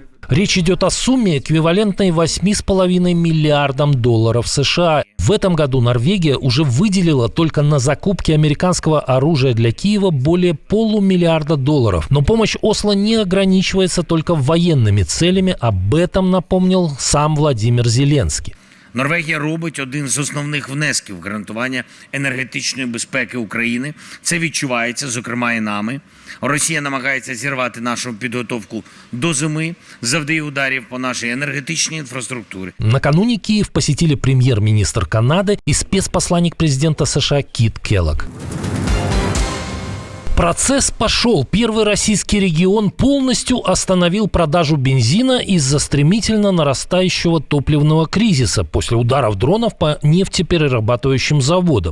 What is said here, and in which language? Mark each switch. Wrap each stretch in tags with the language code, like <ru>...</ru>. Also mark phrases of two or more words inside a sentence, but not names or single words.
<ru>Речь идет о сумме, эквивалентной 8,5 миллиардам долларов США. В этом году Норвегия уже выделила только на закупки американского оружия для Киева более полумиллиарда долларов. Но помощь Осло не ограничивается только военными целями. Об этом напомнил сам Владимир Зеленский.</ru> <uk>Норвегія робить один з основних внесків в гарантування енергетичної безпеки України. Це відчувається, зокрема, і нами. Росія намагається зірвати нашу підготовку до зими, завдає ударів по</uk> <ru>нашей энергетичной инфраструктуре. Накануне Киев посетили премьер-министр Канады и спецпосланник президента США Кит Келлог. Процесс пошел. Первый российский регион полностью остановил продажу бензина из-за стремительно нарастающего топливного кризиса после ударов дронов по нефтеперерабатывающим заводам.</ru>